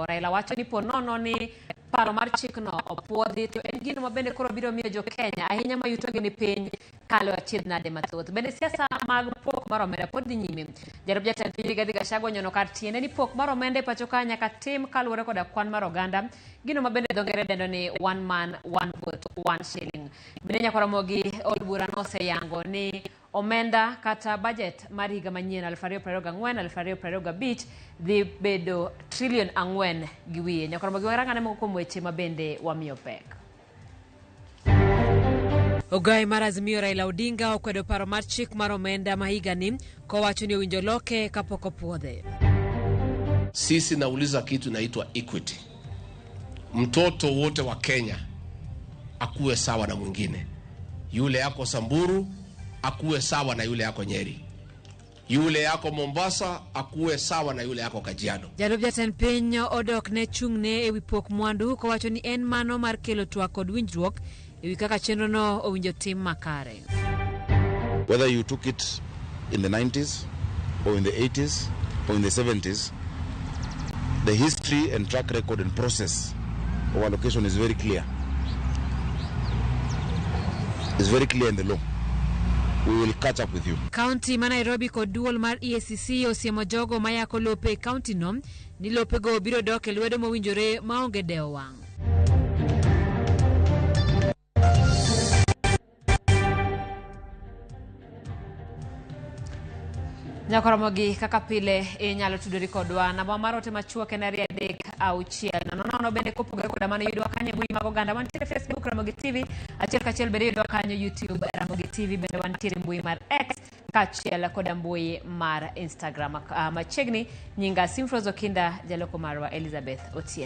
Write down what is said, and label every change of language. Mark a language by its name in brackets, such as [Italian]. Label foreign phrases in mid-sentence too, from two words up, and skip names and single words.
[Luo (Kenya and Tanzania)] Raila wacho ni ponono ni paro mar chikno opuodhi to en gino ma bende koro biro miyo jo Kenya ahinya ma yutogi ni piny kalo achiedh nade mathoth. Bende siasa mag pok mar omenda pod dhi nyime. Jalup jatend piny Rigathi Gachagua onyono kar tiende ni pok mar omenda e pacho ka nyaka tim kaluwore koda kwan mar oganda, gino ma bende dho ngere dendo ni [English] one man one vote one shilling. [Luo (Kenya and Tanzania)] Bende nyakoromogi od bura noseyango ni omenda kata budget mar higa manyien 2024-2025 dhi bedo $4 trillion gi wiye. Nyakoromogi warangane moko kuom weche ma bende wamiyo pek. Ogai mar Azimio Raila Odinga okwedo paro mar chik mar omenda mahigani kowacho ni owinjo loke kapok opuodhe. [Swahili] Sisi nauliza kitu inaitwa equity. Mtoto wote wa Kenya akuwe sawa na mwingine. Yule yako Samburu akuwe sawa na yule yako Nyeri. Yule yako Mombasa akuwe sawa na yule yako Kajiado. [Luo (Kenya and Tanzania)] Jalup jatend piny odok ne chungne ewi pok mwandu kowacho ni en mano mar kelo twak kod winjruok ewi kaka chenro no owinjo tim makare. [English] Whether you took it in the 90s or in the 80s or in the 70s, the history and track record and process of allocation is very clear. It's very clear in the law. We will catch up with you. [Luo (Kenya and Tanzania)] County ma Nairobi kod duol mar EACC osiemo jogo mayako lope county no ni lope go biro dok e lwedo mowinjore maonge dewo wang'. Nyakoromogi kaka pile inyalo tudori kodwa namba mar ote machuok en 336 nono bende kopogore koda mane yudwa kanyo mbui mag oganda mantiere Facebook Ramogi TV achiel kachiel bende yudwa kanyo YouTube Ramogi TV bende wantiere mbui mar X kachiel koda mbui mar Instagram machiegni nyinga Simfrozo Kinda jaloko marwa Elizabeth Otieno.